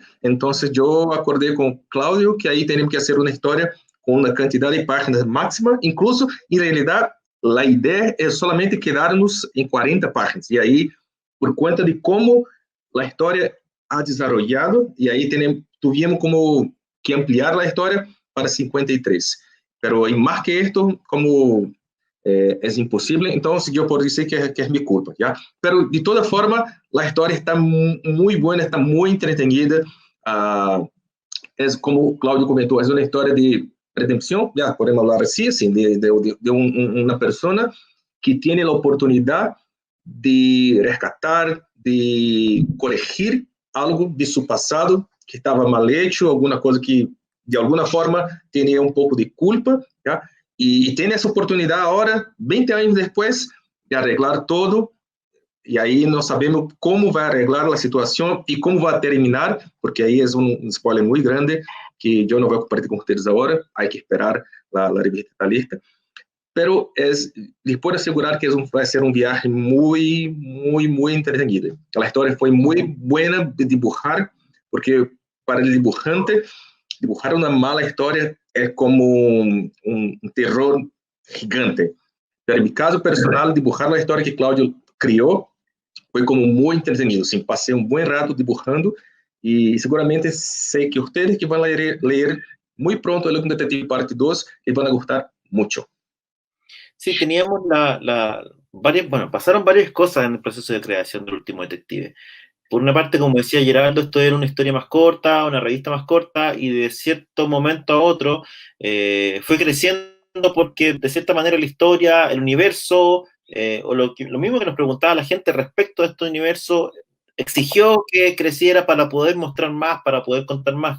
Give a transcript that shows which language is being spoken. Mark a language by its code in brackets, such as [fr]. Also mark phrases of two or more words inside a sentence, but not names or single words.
[es] Entonces yo acordé con Claudio que ahí tenemos que hacer una historia con una cantidad de páginas máxima, incluso en realidad la idea es solamente quedarnos en 40 páginas, y ahí por cuenta de cómo la historia ha desarrollado, y ahí tuvimos como que ampliar la historia para 53. Pero en más que esto, como es imposible, entonces yo puedo decir que es mi culpa, ¿ya? Pero de toda forma, la historia está muy buena, está muy entretenida. [pt] Es como Claudio comentou, é uma história de redenção, já podemos falar assim, de uma pessoa que tem a oportunidade de resgatar, de corrigir algo de seu passado que estava [es] mal hecho, [pt] alguma coisa que de alguma forma tinha um pouco de culpa, já? E tem essa oportunidade agora, 20 anos depois, de [es] arreglar todo. [pt] E aí não sabemos como vai arreglar a situação e como vai terminar, porque aí é spoiler muito grande que eu não vou compartilhar com vocês agora, há que esperar a revista está lista. [es] Pero les puedo asegurar que [pt] vai ser viagem muito entretenida. A história foi muito [es] buena de dibujar, [pt] porque para o dibujante, dibujar uma mala história é como terror gigante. [es] Pero en mi caso personal, dibujar la historia que Claudio [pt] criou foi como muito [es] entretenido. [pt] Sim, passei bom rato dibujando e seguramente sei que vocês que vão ler muito pronto o Detective Parte 2 e vão gostar muito. [es] Sí, teníamos pasaron varias cosas en el proceso de creación del Último Detective. Por una parte, como decía Geraldo, esto era una historia más corta, una revista más corta, y de cierto momento a otro fue creciendo porque de cierta manera la historia, el universo, o lo mismo que nos preguntaba la gente respecto a este universo, exigió que creciera para poder mostrar más, para poder contar más.